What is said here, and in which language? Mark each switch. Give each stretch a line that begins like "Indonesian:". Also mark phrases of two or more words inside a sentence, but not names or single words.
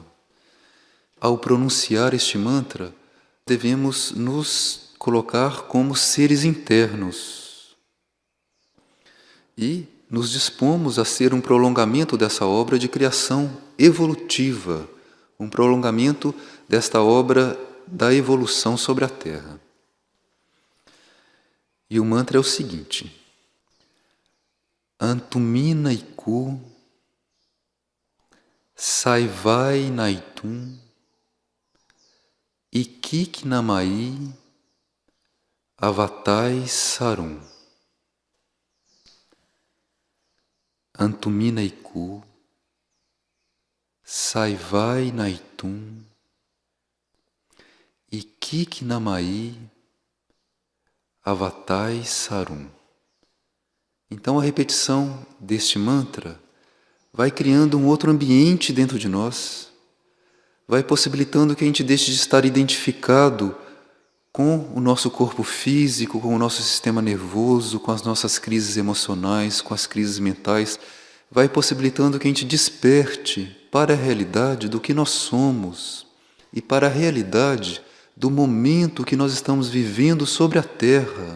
Portuguese: Ao pronunciar este mantra, devemos nos colocar como seres internos e nos dispomos a ser um prolongamento dessa obra de criação evolutiva, um prolongamento desta obra da evolução sobre a Terra. E o mantra é o seguinte: Antumina Iku Saivai Naitum Ikik Namai Avatai Sarum. Antumina Iku Saivai Naitum Ikiknamai Avatai Sarum. Então a repetição deste mantra vai criando um outro ambiente dentro de nós, vai possibilitando que a gente deixe de estar identificado com o nosso corpo físico, com o nosso sistema nervoso, com as nossas crises emocionais, com as crises mentais, vai possibilitando que a gente desperte para a realidade do que nós somos e para a realidade do momento que nós estamos vivendo sobre a Terra.